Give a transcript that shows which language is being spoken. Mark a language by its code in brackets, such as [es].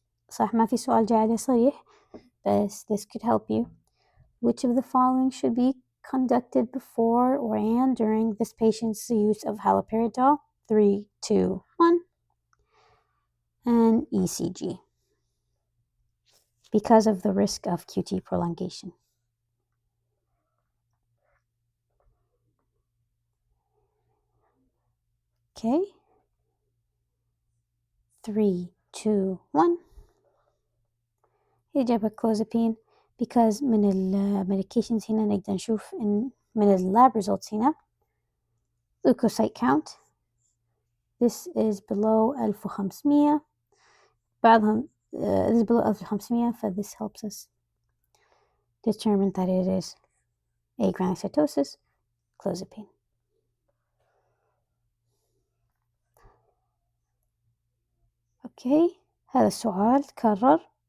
[ar] صح ما في سؤال جاي عليه صريح بس [en] this could help you. Which of the following should be conducted before or and during this patient's use of haloperidol? 3, 2, 1. And ECG because of the risk of QT prolongation. Okay. 3, 2, 1. [ar] إجابة clozapine [en] because [ar] من المedications هنا نقدر نشوف إن من اللاب results هنا leukocyte count. [en] This is below 1500. [ar] بعضهم [en] this is below 1500 so this helps us determine that it is agranulocytosis, clozapine. [ar] Okay, هذا السؤال تكرر.